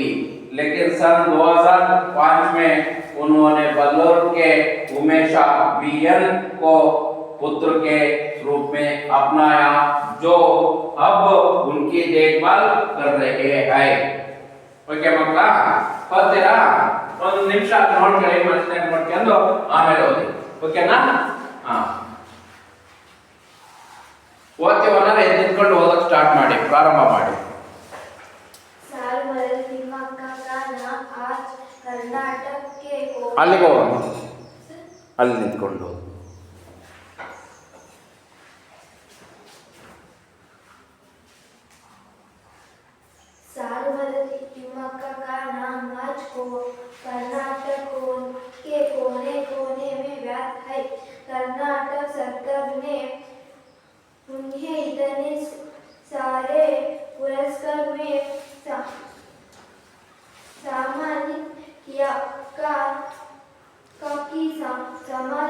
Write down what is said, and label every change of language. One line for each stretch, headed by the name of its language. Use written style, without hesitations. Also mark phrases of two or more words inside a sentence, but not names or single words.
Hindi: लेकिन सन 2005 में उन्होंने बंगलुरु के उमेशा बीएन को पुत्र के रूप में अपनाया, जो अब उनकी देखभाल कर रहे हैं।
Kannada: ओके मಕ್ಕಳ ಓದ್ತೀರಾ? ಒಂದು ನಿಮಿಷ ನೋಡ್ಕೊಳ್ಳಿ, ಮನಸ್ಸಿನಾಗ ನೋಡ್ಕೊಂಡು ಆಮೇಲೆ ಓದಿ. ಓಕೆನಾ? ಓದ್ತೀವನ್ನ ನಿಂತ್ಕೊಂಡು ಓದಕ್ಕೆ ಸ್ಟಾರ್ಟ್ ಮಾಡಿ, ಪ್ರಾರಂಭ ಮಾಡಿ. ಅಲ್ಲಿಗೆ ಹೋಗೋಣ, ಅಲ್ಲಿ ನಿಂತ್ಕೊಂಡು.
Hindi: तिम्मक्का का नाम आज को कर्नाटक के कोने कोने में व्याप्त है। कर्नाटक सरकार ने उन्हें इतने सारे पुरस्कार में सम्मानित किया कि समाज